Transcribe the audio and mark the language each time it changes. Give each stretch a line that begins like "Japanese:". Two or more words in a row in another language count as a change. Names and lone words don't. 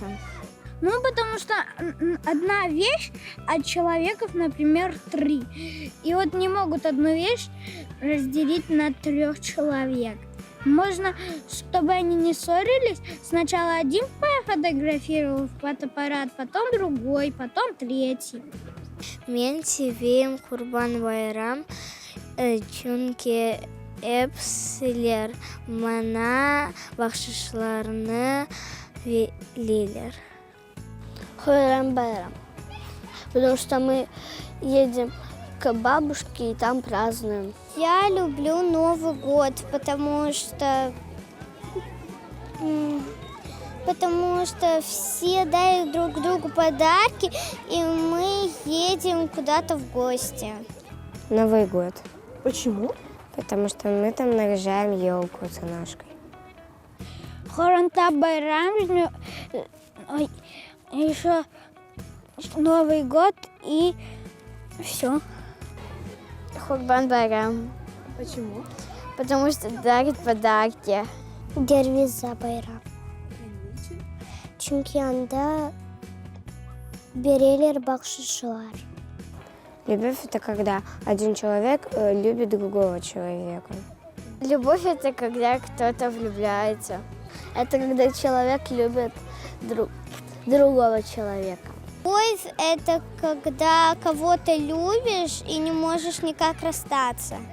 Russian: Ну, потому что одна вещь, а человеков, например, 3. И вот не могут одну вещь разделить на 3 человек. Можно, чтобы они не ссорились, сначала один пофотографировал в фотоаппарат, потом другой, потом третий.
Crimean Tatar: Мен севейм Курбан Байрам, чөнки эпсилер мана бахшишларны велилер. Хуррам Байрам.
Russian: Потому что мы едем к бабушке и там празднуем. Я люблю Новый год, потому что все дают друг другу подарки, и мы едем куда-то в гости. Новый год. Почему? Потому что мы там наряжаем елку с Анашкой. Хоранта Байрам, еще Новый год и все. Курбан Байрам. Почему? Потому что дарит подарки. Дервиза Байрам.
Crimean Tatar: Чөнки анда берелер бахшишлар.
Russian: Любовь — это когда один человек любит другого человека. Любовь — это когда кто-то влюбляется. Это когда человек любит другого человека. Любовь – это когда кого-то любишь и не можешь никак расстаться.